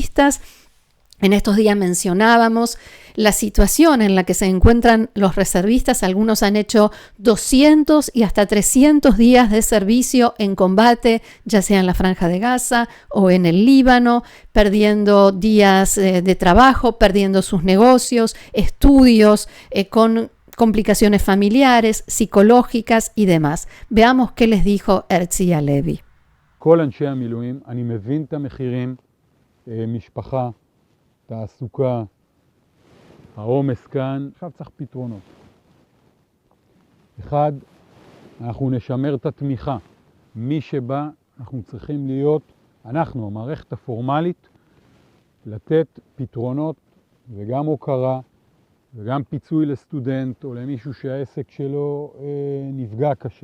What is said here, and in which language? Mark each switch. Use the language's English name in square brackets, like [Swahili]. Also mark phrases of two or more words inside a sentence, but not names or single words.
[Spanish] En estos días mencionábamos La situación en la que se encuentran los reservistas, algunos han hecho 200 y hasta 300 días de servicio en combate, ya sea en la Franja de Gaza o en el Líbano, perdiendo días de trabajo, perdiendo sus negocios, estudios, con complicaciones familiares, psicológicas y demás. Veamos qué les dijo Herzi Halevi. [Hebrew] כל אנשי המילואים, אני מבין את המחירים, משפחה, תעסוקה, העומס כאן, עכשיו צריך פתרונות. אחד, אנחנו נשמר את התמיכה. מי שבא, אנחנו צריכים להיות, אנחנו, המערכת הפורמלית, לתת פתרונות וגם הוקרה וגם פיצוי לסטודנט או למישהו שהעסק שלו נפגע קשה.